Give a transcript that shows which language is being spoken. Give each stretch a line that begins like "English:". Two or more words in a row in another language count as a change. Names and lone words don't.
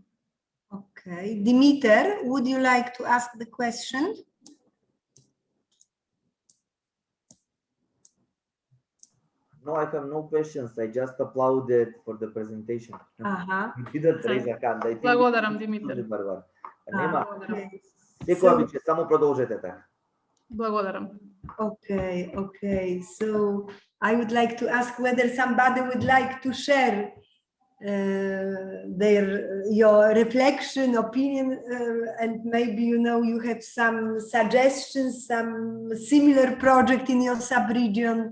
English: Okay. Dimitar, would you like to ask the question? No, I have no questions. I just applauded for the presentation. Aha. You didn't raise a hand. I think
Macedonian: Благодарам, Димитар. Barbara. Nema.
English: Okay. Seko So-
Macedonian: Abiče, samo продолжете така. Благодарам.
English: Okay, okay. So I would like to ask whether somebody would like to share your reflection, opinion, and maybe you have some suggestions, some similar project in your sub-region.